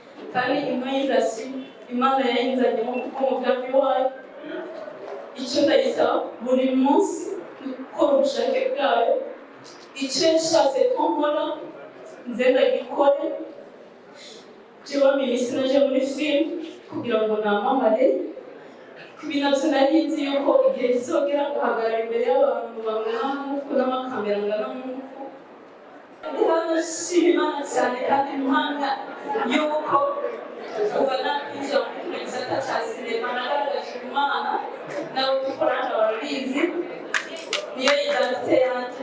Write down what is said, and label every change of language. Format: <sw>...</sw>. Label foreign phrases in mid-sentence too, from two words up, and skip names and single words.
<rn>kandi ino industry Imana yayinzanye mu mugambi wayo. Icyo ndayisaba buri munsi gukora ubushake bwayo, icyo yashatse ko nkora nze ndagikore. Jewe minisitiri naje muri film kugira ngo namamare, kubinavyo nari nzi yuko igihe kizogera ngahagarara imbere y'abantu bangana nk'uko n'amakamera angana nk'uko. Ndi hano nshima Imana cyane kandi impanga yuko kuva nakwinjira muri kino gisata ca sinema nagaragaje Imana, nabo dukorana barabizi, niyo identite yanje.</rn>